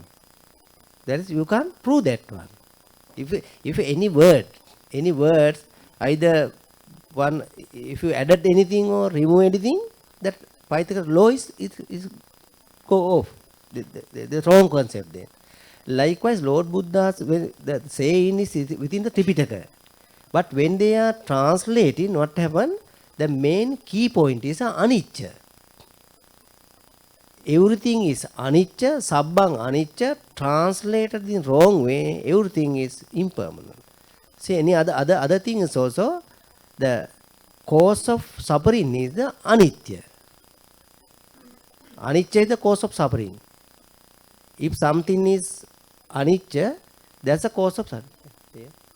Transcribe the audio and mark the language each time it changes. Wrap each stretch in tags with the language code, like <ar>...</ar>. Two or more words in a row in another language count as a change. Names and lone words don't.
<en>That is, you can't prove that one. If any words either one, if you added anything or remove anything, that Pythagoras law is go off. The wrong concept there. Likewise, Lord Buddha's when the saying is within the Tripitaka. But when they are translating, what happened? The main key point is anicca. Everything is anicca,</en> <pi>sabbang anicca,</pi> <en>translated in wrong way, everything is impermanent. See, any other thing is also the cause of suffering is the anicca. Anicca is the cause of suffering. If something is anicca, that's the cause of suffering.</en>